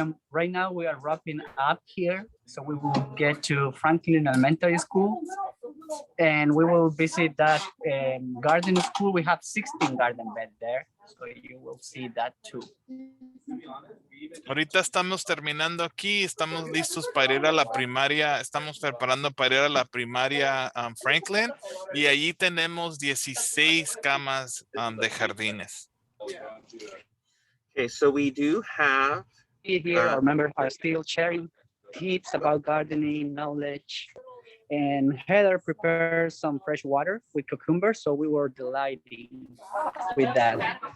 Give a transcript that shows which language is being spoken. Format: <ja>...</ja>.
<en>Right now we are wrapping up here, so we will get to Franklin Elementary School, and we will visit that garden school. We have 16 garden beds there, so you will see that too.</en> <es>Ahorita estamos terminando aquí, estamos listos para ir a la primaria, estamos preparando para ir a la primaria Franklin, y allí tenemos 16 camas de jardines.</es> <en>Okay, so we do have here. Our members are still sharing. tips about gardening, knowledge. And Heather prepared some fresh water with cucumbers, so we were delighting with that.</en>